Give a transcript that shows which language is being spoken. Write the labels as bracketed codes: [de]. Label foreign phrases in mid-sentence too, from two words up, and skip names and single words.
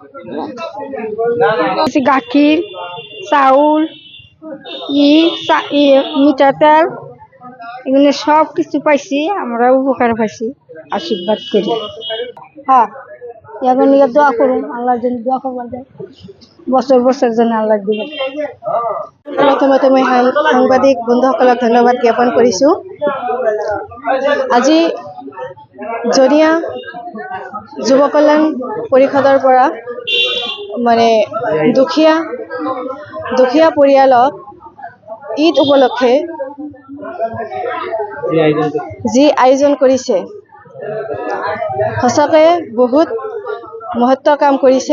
[bn] গাখীর, চাউল, মিঠা তেল, এগুলো সব কিছু পাইছি। আমরা উপকার পাইছি, আশীর্বাদ করি। হ্যাঁ, এখন দোয়া করুন, আল্লাহ যেন দোয়া করবার যায়, বছর বছর যেন আল্লাহ দিবেন। [as] প্ৰথমতে মই সাংবাদিক বন্ধুসকলক ধন্যবাদ জ্ঞাপন কৰিছোঁ। আজি জনিয়া যুৱ কল্যাণ পৰিষদৰ পৰা মানে দুখীয়া পৰিয়ালক ঈদ উপলক্ষে যি আয়োজন কৰিছে, সঁচাকৈ বহুত মহত্ব কাম কৰিছে।